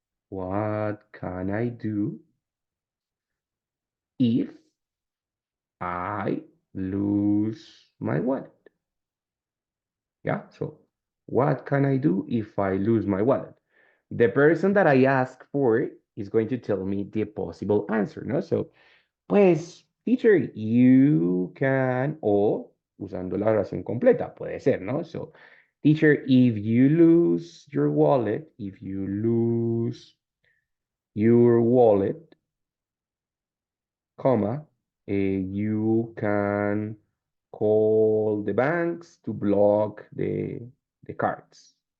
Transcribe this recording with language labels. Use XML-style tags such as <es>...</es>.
<en>What can I do if I lose my wallet? Yeah, so what can I do if I lose my wallet? The person that I ask for is going to tell me the possible answer, ¿no?</en> <es>So, pues,</es> <en>teacher, you can,</en> <es>o usando la oración completa, puede ser, ¿no?</es> <en>So, teacher, if you lose your wallet, if you lose your wallet, comma, you can call the banks to block the cards.</en>